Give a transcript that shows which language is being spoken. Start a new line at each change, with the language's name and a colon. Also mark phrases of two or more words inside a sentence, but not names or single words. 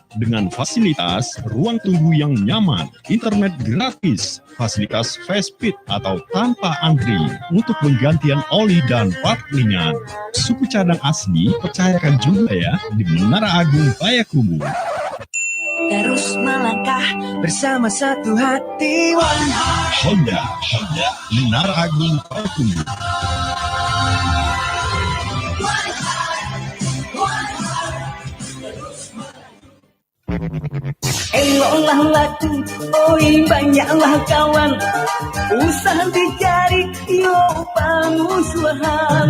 Indonesian: Dengan fasilitas ruang tunggu yang nyaman, internet gratis, fasilitas
English: fast speed
Indonesian: atau tanpa antri untuk penggantian oli dan part ringan. Suku cadang asli, percayakan juga ya di Menara Agung Payakumbuh. Terus melangkah bersama satu hati. Honda, Menara Agung Payakumbuh.
Minangkabau: Eloklah laku, oi banyaklah kawan. Usah dicari, yo pamusuhan.